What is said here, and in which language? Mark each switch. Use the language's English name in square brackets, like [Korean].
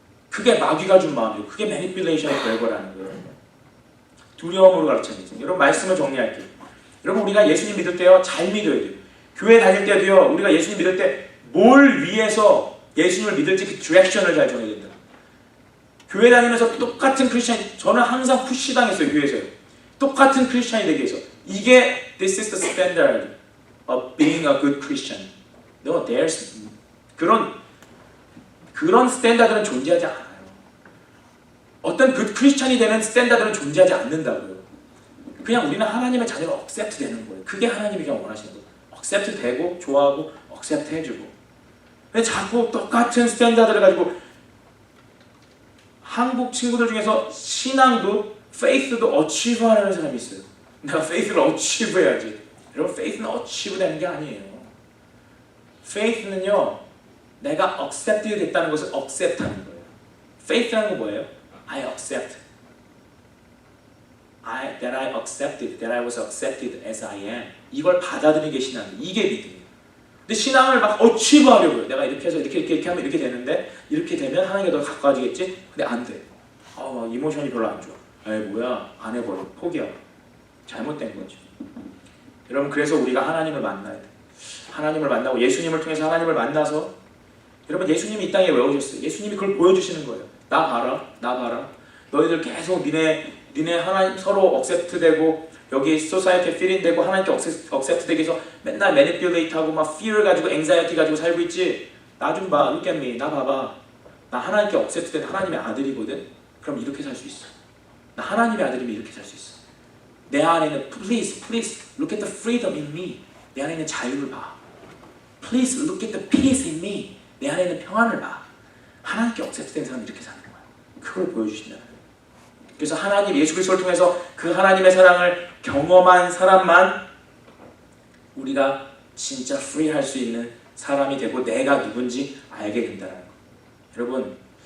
[Korean] 그게 마귀가 준 마음이고 그게 매니플레이션의 결과라는 거예요. 두려움으로 가르치는 거죠. 여러분 말씀을 정리할게요. 여러분 우리가 예수님 믿을 때요 잘 믿어야 돼요. 교회 다닐 때도요 우리가 예수님 믿을 때 뭘 위해서 예수님을 믿을지 그 디렉션을 잘 정해야 된다. 교회 다니면서 똑같은 크리스찬 저는 항상 푸시 당했어요 교회에서요. 똑같은 크리스찬이 되기 위해서 이게 [English] this is the standard of being a good Christian. No, there's [Korean] 그런 스탠다드는 존재하지 않아요. 어떤 굿 크리스찬이 되는 스탠다드는 존재하지 않는다고요. 그냥 우리는 하나님의 자녀로 accept 되는 거예요. 그게 하나님이 그냥 원하시는 거예요. accept 되고 좋아하고 accept 해주고. 근데 자꾸 똑같은 스탠다드를 가지고 한국 친구들 중에서 신앙도 faith도 achieve 하는 사람이 있어요. 내가 faith를 achieve 해야지. 여러분 faith는 achieve 되는 게 아니에요. faith는요 내가 accept 됐다는 것을 accept 하는 거예요. faith라는 건 뭐예요? [English] I accept. that I accepted, that I was accepted as I am. [Korean] 이걸 받아들이는 게 신앙이에요. 이게 믿음이에요. 근데 신앙을 막 어치브하려고요. 내가 이렇게 해서 이렇게 하면 이렇게 되는데 이렇게 되면 하나님께 더 가까워지겠지? 근데 안 돼. 이모션이 별로 안 좋아. 에이 뭐야, 안 해버려. 포기하고. 잘못된 거죠. 여러분 그래서 우리가 하나님을 만나야 돼. 하나님을 만나고 예수님을 통해서 하나님을 만나서 여러분 예수님이 이 땅에 왜 오셨어요? 예수님이 그걸 보여주시는 거예요. 나 봐라, 나 봐라. 너희들 계속 니네 하나님 서로 억셉트되고 여기 소사이어티에 필인되고 하나님께 억셉트되기 위해서 맨날 매니플레이트하고 막 fear 가지고 anxiety 가지고 살고 있지. 나 좀 봐, [English] look at me, [Korean] 나 봐봐. 나 하나님께 억셉트된 하나님의 아들이거든. 그럼 이렇게 살 수 있어. 나 하나님의 아들이면 이렇게 살 수 있어. 내 안에 있는 [English] please look at the freedom in me. [Korean] 내 안에 있는 자유를 봐. [English] Please look at the peace in me. [Korean] 내 안에 있는 평안을 봐. 하나님께 억셉트된 사람은 이렇게 사는 거야. 그걸 보여주신다는 거예요. 그래서 하나님 예수 그리스도를 통해서 그 하나님의 사랑을 경험한 사람만 우리가 진짜 프리할 수 있는 사람이 되고 내가 누군지 알게 된다는 거예요.